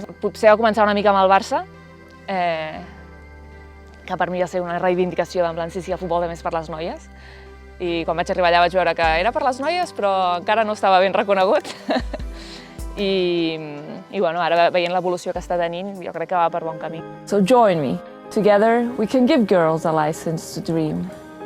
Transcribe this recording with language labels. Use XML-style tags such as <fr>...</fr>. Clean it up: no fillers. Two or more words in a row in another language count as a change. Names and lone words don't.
<ca>Potser va començar una mica amb el Barça, que per mi va ser una reivindicació d'en plan, sí, el futbol també és per les noies. I quan vaig arribar allà vaig veure que era per les noies, però encara no estava ben reconegut. I ara veient l'evolució que està tenint, jo crec que va per bon camí.</ca> <en>So join me. Together we can give girls a license to dream.</en>